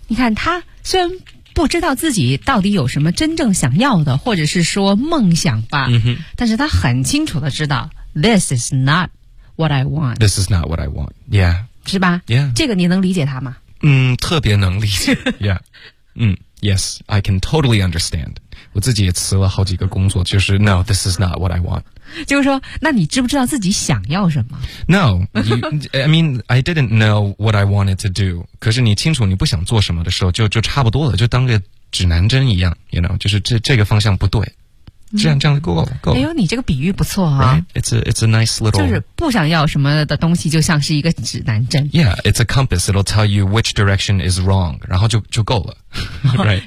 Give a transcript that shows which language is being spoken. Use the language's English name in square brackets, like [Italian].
[Chinese] 你看他虽然不知道自己到底有什么真正想要的或者是说梦想吧、但是他很清楚的知道 [English] this is not what I want。 This is not what I want, yeah. [Chinese] 是吧 [English] ?Yeah. [Chinese] 这个你能理解他吗？特别能理解。 [English] Yeah. Yes, I can totally understand. [Chinese] 我自己也辞了好几个工作，就是 [English] No, this is not what I want. [Chinese] 就是说，那你知不知道自己想要什么？ [English] No, I mean, I didn't know what I wanted to do. [Chinese] 可是你清楚你不想做什么的时候，就差不多了，就当个指南针一样， [English] you know, [Chinese] 就是这个方向不对。这样够了。哎呦，你这个比喻不错啊。 [English] It's a nice little... [Chinese] 就是不想要什么的东西就像是一个指南针。 [English] Yeah, it's a compass. It'll tell you which direction is wrong. [Chinese] 然后就够了。 [English] Right.